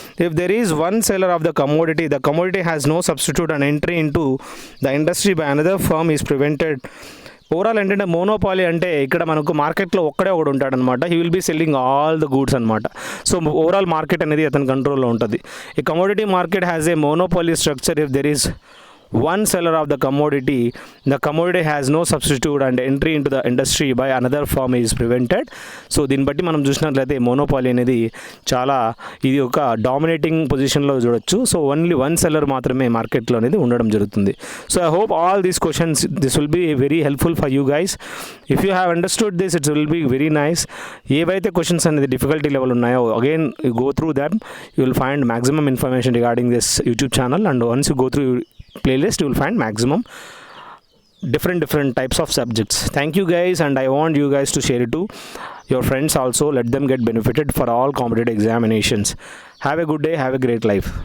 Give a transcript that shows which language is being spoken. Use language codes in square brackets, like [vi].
[en] If there is one seller of the commodity has no substitute and entry into the industry by another firm is prevented. [te] Overall ఏంటంటే monopoly అంటే ఇక్కడ మనకు మార్కెట్లో ఒక్కడే ఒకడు ఉంటాడనమాట. [en] He will be selling all the goods అనమాట. So overall market [te] అనేది అతని కంట్రోల్లో ఉంటుంది. [en] ఈ commodity market has a monopoly structure. If there is one seller of the commodity has no substitute and entry into the industry by another firm is prevented. [te] So దీన్ని బట్టి మనం చూసినట్లయితే monopoly అనేది చాలా ఇది ఒక డామినేటింగ్ పొజిషన్లో చూడొచ్చు. [en] so only one seller [te] మాత్రమే మార్కెట్లో అనేది ఉండడం జరుగుతుంది. [en] So I hope all these questions this will be very helpful for you guys. If you have understood this it's will be very nice. [te] ఏవైతే క్వశ్చన్స్ అనేది డిఫికల్టీ లెవెల్ ఉన్నాయో [en] Again go through that, you will find maximum information regarding this YouTube channel. And once you go through playlist you will find maximum different types of subjects. Thank you guys, and I want you guys to share it to your friends also. Let them get benefited for all competitive examinations. Have a good day, have a great life.